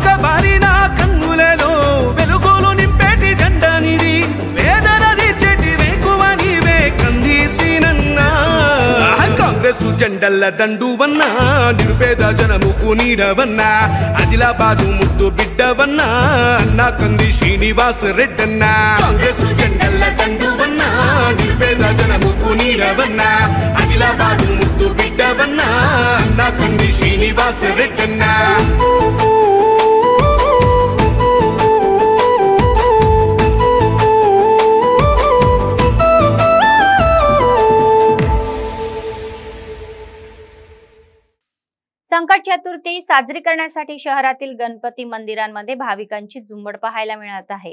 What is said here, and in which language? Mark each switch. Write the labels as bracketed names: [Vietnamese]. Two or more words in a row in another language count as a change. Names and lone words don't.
[Telugu] బారిన కన్నులలో వెలుగులు నింపేటి జెండానిది వేదన తీర్చేటి వేకువ నీవే కందీసినన్నా కాంగ్రెస్ జెండల్ల దండువన్నా నిరుపేద జనముకు నీడవన్నా ఆదిలాబాదు ముద్దు బిడ్డవన్నా అన్నా కంది శ్రీనివాస్ రెడ్డన్నా కాంగ్రెస్ జెండల్ల దండువన్నా నిరుపేద జనముకు నీడవన్నా ఆదిలాబాదు ముద్దు బిడ్డవన్నా అన్నా కంది శ్రీనివాస్ రెడ్డన్నా [Marathi] संकट चतुर्थी साजरी करण्यासाठी शहरातील गणपती मंदिरांमध्ये भाविकांची झुंबड पाहायला मिळत आहे।